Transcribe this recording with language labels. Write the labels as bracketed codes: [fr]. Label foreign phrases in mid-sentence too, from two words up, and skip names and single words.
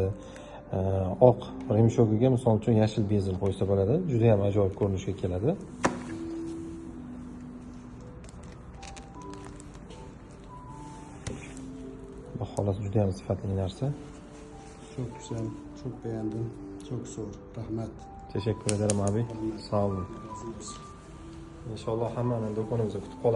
[uz] Oq remishog'iga misol uchun yashil bezil qo'ysa bo'ladi. Juda ham ajoyib ko'rinishga keladi. Baholasi juda ham sifatli narsa. [tr] Çok güzel. Çok beğendim. Çok zor. Rahmet. Teşekkür ederim abi. Sağ olun. Razı olsun. İnşallah hemen [uz] do'konimizda kutib qolaman.